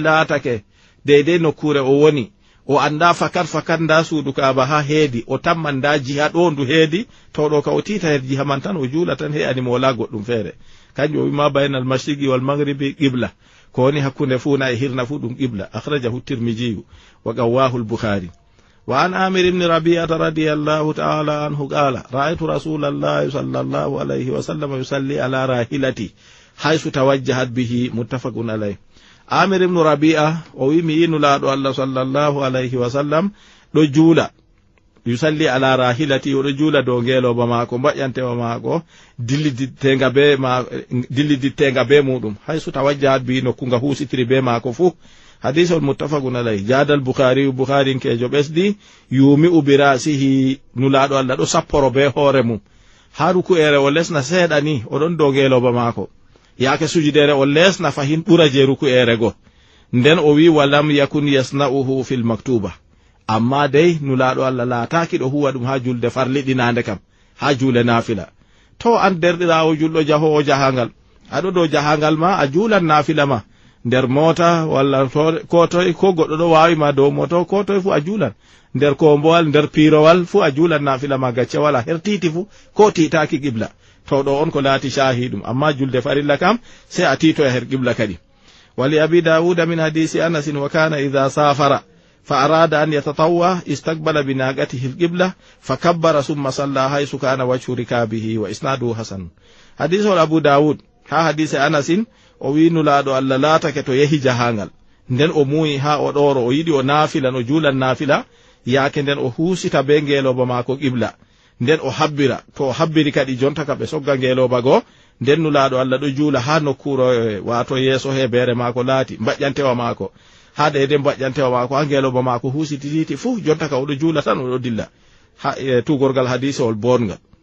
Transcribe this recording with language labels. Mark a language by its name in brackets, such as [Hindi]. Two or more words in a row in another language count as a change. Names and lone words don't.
[Fula] laatake deydey nokkure o woni o anda fakat nda suudu kaba ha heedi o tamman nda jiha ɗo ndu heedi to ɗo ka o tita her jiha man tan o juula tan he animo wala goɗɗum feere kanjum o wima [Arabic] بين المشرق والمغرب قبلة [Fula] ko woni hakkunde fuuna e hirna fu ɗum qibla [Arabic] أخرجه الترمذي وقواه البخاري وعن عامر بن ربيعة رضي الله تعالى عنه قال رأيت رسول الله صلى الله عليه وسلم يصلي على راحلته حيث توجهت به متفق عليه عامر بن [Fula] rabi'a o wi mi yinulaɗo Allah [Arabic] صلى الله عليه وسلم [Fula] ɗo juula [Arabic] يصلي على راحلته [Fula] o ɗo juula dow ngeloba maako mbaƴƴantewa maako dillidittenga be muɗum [Arabic] حيث توجهت به [Fula] nokkunga husitiri be maako fu hadith on [Arabic] متفق عليه [Fula] jadal bukhari kejo ɓesdi yumi ubirasihi nulaɗo Allah ɗo sapporo be hoore mum ha ruku'ere o lesna seeɗa ni oɗon dow ngeloba maako yake sujudere o lesna fahin ɓura je ruku'ere go nden o wi [Arabic] ولم يكن يصنعه في المكتوبة [Fula] amma dey nulaɗo Allah laataki ɗo huwa ɗum ha julde farliɗinande kam ha juule nafila to an derɗirawo julɗo jahowo jahangal aɗo dow jahangal ma a juulan nafila ma nder mota walla ko toye ko goɗɗo ɗo wawima dow moto ko toye fu a juulan nder kombowal nder pirowal fu a juulan nafila ma gacce wala her titi fu ko titaki qibla to ɗo on ko laati shahidum amma julde farilla kam sai a tito e her qibla kadi [Arabic] ولأبي داود من حديث أنس و كان إذا سافر فأراد أن يتطوع استقبل بناقته القبلة فكبر ثم صلى حيث كان وجه ركابه وإسناده حسن حديث abu dawud ha [Fula] hadisi anas o wi nulaɗo Allah laatake to yehi jahangal nden o muyi ha o ɗoro o yiɗi o nafila no juulan nafila yake nden o husita be ngeloba mako qibla nden o habbira to o habbiri kadi jonta ka ɓe sogga ngeloba go nden nulaɗo Allah ɗo juula ha nokkuro wato yeeso heɓere mako laati mbaƴƴantewa mako ha de mbaƴƴantewa mako ha ngeloba mako husitititi fu jonta ka oɗo juula tan oɗo dilla ha tugorgal hadisewol bongal